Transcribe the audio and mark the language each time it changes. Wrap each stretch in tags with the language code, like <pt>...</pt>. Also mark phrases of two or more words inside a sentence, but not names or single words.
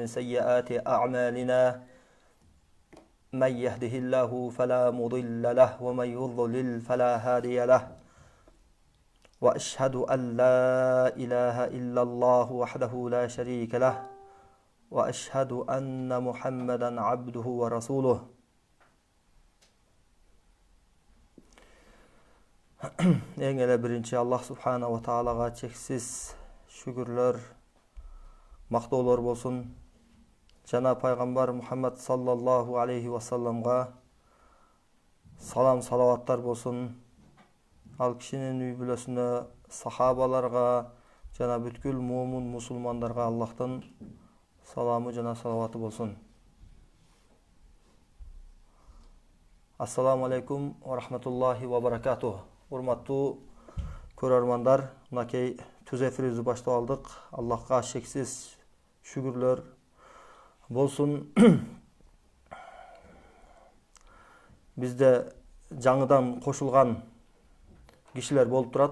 <ar>سيئات أعمالنا من يهده الله فلا مضل له ومن يضلل فلا هادي له وأشهد أن لا إله إلا الله وحده لا شريك له وأشهد أن محمدا عبده ورسوله</ar> <ky>Ең эле биринчи</ky> <ar>الله سبحانه وتعالى</ar> <ky>чексиз шүгүрлөр, мактоолор болсун. Жана пайгамбар Мухаммад</ky> <ar>صلى الله عليه وسلم</ar> <ky>салам салаваттар болсун. Ал кишинин үй бүлөсүнө, сахабаларга жана бүткүл муумин мусулмандарга Аллахтын саламы жана салаваты болсун.</ky> <ar>السلام عليكم ورحمة الله وبركاته.</ar> <ky>Урматтуу көрөрмандар, мынакей түз эфирибизди баштап алдык. Аллахка шексиз шүгүрлөр болсун. Бизде жаңыдан кошулган кишилер болуп турат.</ky>